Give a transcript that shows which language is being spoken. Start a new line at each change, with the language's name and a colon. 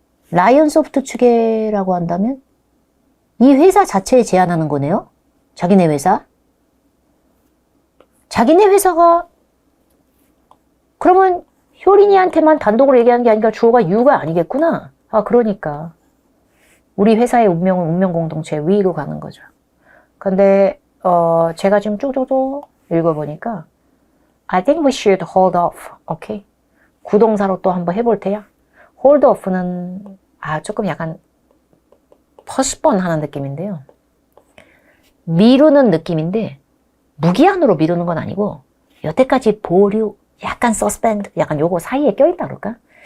Korean: 라이온소프트 측에라고 한다면 이 회사 자체에 제안하는 거네요. 자기네 회사. 자기네 회사가 그러면 효린이한테만 단독으로 얘기하는 게 아니라 주어가 유가 아니겠구나. 아, 그러니까 우리 회사의 운명은 운명 공동체 위로 가는 거죠. 근데 제가 지금 쭉쭉쭉 읽어보니까
English: I think we should hold off.
Korean: 오케이. 구동사로 또 한번 해볼 테야. hold off는 조금 약간 postpone 하는 느낌인데요. 미루는 느낌인데 무기한으로 미루는 건 아니고 여태까지 보류, 약간 suspend, 약간 요거 사이에 껴있다 그럴까?